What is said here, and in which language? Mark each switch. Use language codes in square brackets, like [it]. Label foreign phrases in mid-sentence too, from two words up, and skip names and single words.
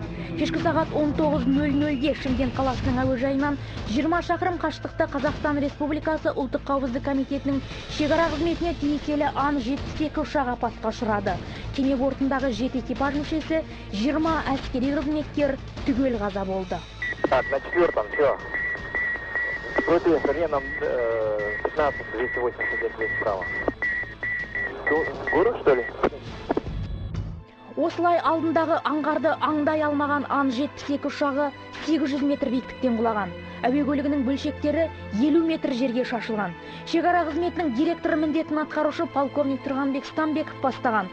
[kk] Кешкі сағат 19:00-де Шымкент қаласының әуежайынан 20 шақырым қашықтықта Қазақстан Республикасы ұлттық қауіпсіздік комитетінің шекара қызметіне тиесілі Ан-72 ұшағы апатқа ұшырады. Кеме бортындағы 7 экипаж мүшесі 20 әскери қызметкер түгел қаза болды. [ru] Так, на 4-м, все. Против хреном 15-289 справа. Город, что ли? [kk] Осылай алдындағы аңғарды аңдай алмаған Ан-72 ұшағы 800 метр биіктіктен құлаған. Әуе көлігінің бөлшектері 50 метр жерге шашылған. Шекара қызметінің директоры міндетін атқарушы полковник Тұрғанбек Стамбеков бастаған.